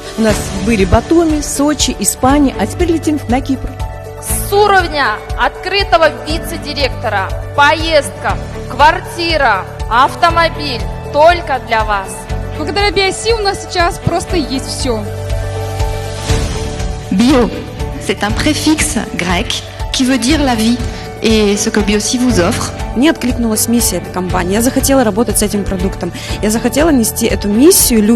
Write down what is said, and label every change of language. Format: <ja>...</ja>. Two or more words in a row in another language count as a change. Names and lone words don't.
<ru>У нас были Батуми, Сочи, Испания, а теперь летим на Кипр. С уровня открытого вице-директора, поездка, квартира, автомобиль только для вас. Благодаря BIC у нас сейчас просто есть все.</ru> <fr>Bio, c'est un préfixe grec qui veut dire la vie. Et ce que BIC vous offre.</fr> <ru>Мне откликнулась миссия этой компании. Я захотела работать с этим продуктом. Я захотела нести эту миссию людям.</ru>